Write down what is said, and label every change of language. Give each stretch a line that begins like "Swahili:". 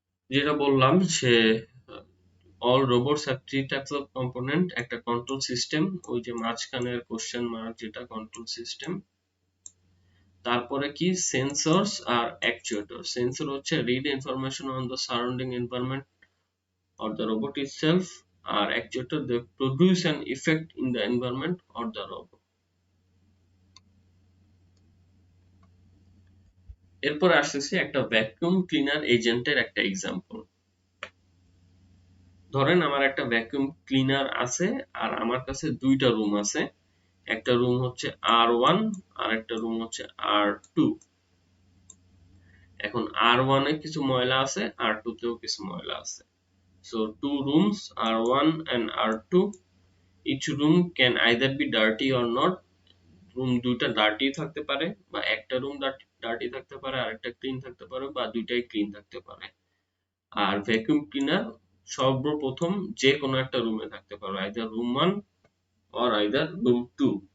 Bangla: যেটা বললাম সে
English: all robots have three types of component,
Bangla: একটা কন্ট্রোল সিস্টেম, ওই যে মাঝখানের কোশ্চেন মার্ক যেটা কন্ট্রোল সিস্টেম, তারপরে কি সেন্সরস আর অ্যাকচুয়েটর। সেন্সর হচ্ছে
English: Read information on the surrounding environment or the robot itself, আর actuator they produce an effect in the environment or the robot.
Bangla: এরপর আসতেছি একটা ভ্যাকুয়াম ক্লিনার এজেন্টের একটা example. ধরেন আমার একটা ভ্যাকুয়াম ক্লিনার আছে আর আমার কাছে দুইটা রুম আছে, একটা রুম হচ্ছে R1 আর একটা রুম হচ্ছে R2। এখন R1 এ কিছু ময়লা আছে, R2 তেও কিছু ময়লা আছে।
English: So two rooms R1 and R2, each room can either be dirty or not.
Bangla: Room দুইটা ডার্টি থাকতে পারে বা একটা রুম ডার্টি থাকতে পারে আর একটা ক্লিন থাকতে পারে বা দুইটাই ক্লিন থাকতে পারে। আর ভ্যাকুয়াম ক্লিনার সর্বপ্রথম যে কোনো একটা রুমে থাকতে পারে,
English: Either room 1 or either room 2.